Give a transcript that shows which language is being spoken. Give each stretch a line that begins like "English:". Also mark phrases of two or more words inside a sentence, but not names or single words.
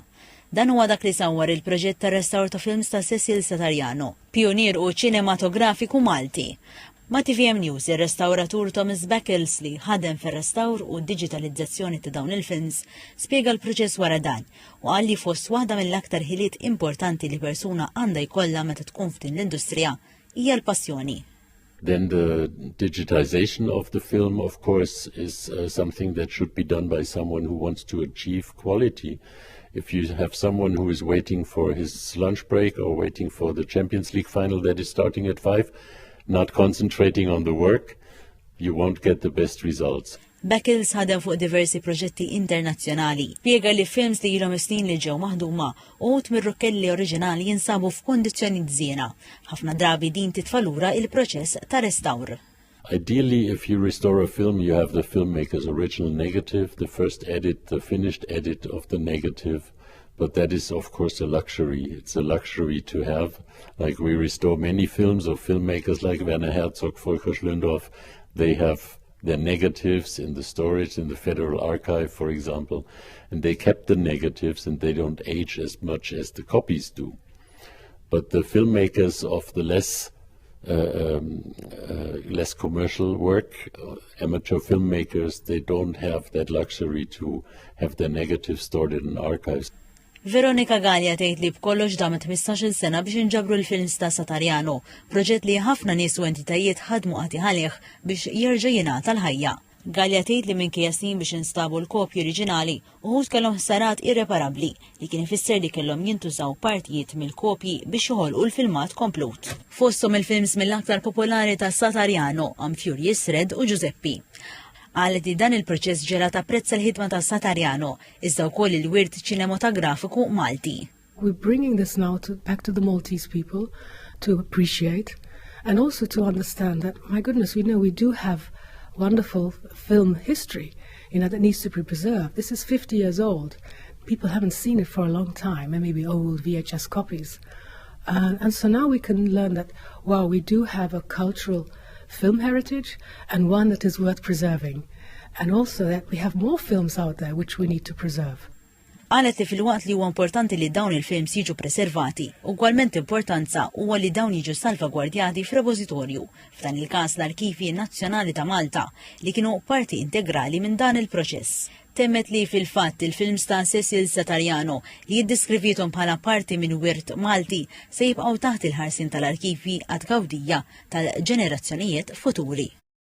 Maltese: Dan huwa dak li sawwar il-proġett tar-restawr ta' films ta' Cecil Satariano, pijunier u ċinematografiku Malti. Ma' TVM News, ir-restawratur Thomas Beckles li ħadem fir-restawr u d-diġitalizzazzjoni ta' dawn il-films spjega l-proċess wara dan u qal li fost waħda mill-aktar ħiliet importanti li persuna għandha jkollha meta tkun f'din l-industrija hija l-passjoni.
English: Then the digitization of the film, of course, is something that should be done by someone who wants to achieve quality. If you have someone who is waiting for his lunch break or waiting for the Champions League final that is starting at 5, not concentrating on the work, you won't get the best results.
Maltese: Beckles ħadem fuq diversi proġetti internazzjonali. Spjega li films li ilhom snin li ġew maħduma uħud mir-rukkelli oriġinali jinsabu f'kondizzjoni żiena. Ħafna drabi din titfalura il-proċess ta' restawr.
English: Ideally, if you restore a film, you have the filmmaker's original negative, the first edit, the finished edit of the negative. But that is, of course, a luxury. It's a luxury to have. Like we restore many films of filmmakers like Werner Herzog, Volker Schlöndorff. They have their negatives in the storage in the Federal Archive, for example, and they kept the negatives and they don't age as much as the copies do. But the filmmakers of the less commercial work, amateur filmmakers, they don't have that luxury to have their negatives stored in archives.
Maltese: Veronika Gallia tgħid li b'kollox damet 15-il sena biex inġabru l-films ta' Satariano, proġett li ħafna nies u entitajiet ħadmu qati ħalih biex jerġa' jingħata l-ħajja. Gallia tgħid li minkejja snin biex instabu l-kopji oriġinali uħud kellhom ħsarat irreparabbli li kien ifisser li kellhom jintużaw partijiet mill-kopji biex joħolqu l-filmat komplut. Fosthom il-films mill-aktar popolari ta' Satariano hemm Furious Red u Giuseppe. Għalet li dan il-proċess ġela tapprezza l-ħidma ta' Satariano, iżda wkoll il-wirt ċinematografiku Malti.
English: We're bringing this now back to the Maltese people to appreciate and also to understand that, my goodness, we do have wonderful film history, that needs to be preserved. This is 50 years old. People haven't seen it for a long time, and maybe old VHS copies. And so now we can learn that, wow, we do have a cultural film heritage and one that is worth preserving, and also that we have more films out there which we need to preserve.
Maltese: Qalet li fil-waqt li huwa importanti li dawn il-films jiġu preservati, ugwalment importanza huwa li dawn jiġu salvagwardjati f'repożitorju, f'dan il-każ l-Arkivi Nazzjonali ta' Malta, li kienu parti integrali minn dan il-proċess. Temmet li fil-fatt il-films ta' Cecil Satariano li jiddiskrivithom bħala parti minn wirt Malti se jibqgħu taħt il-ħarsin tal-arkivi għad gawdija tal-ġenerazzjonijiet futuri.